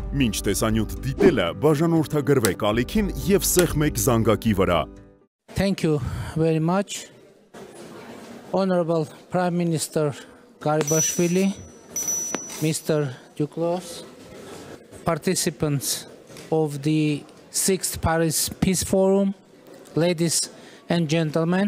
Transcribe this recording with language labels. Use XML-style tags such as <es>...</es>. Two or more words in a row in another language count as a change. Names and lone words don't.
<hy>Մինչ տեսանյութ դիտելը բաժանորդագրվեք ալիքին և սեղմեք զանգակի վրա։</hy> <en>Thank you very much, Honorable Prime Minister Garibashvili, Mr. Duclos, participants of the 6th Paris Peace Forum, ladies and gentlemen.</en>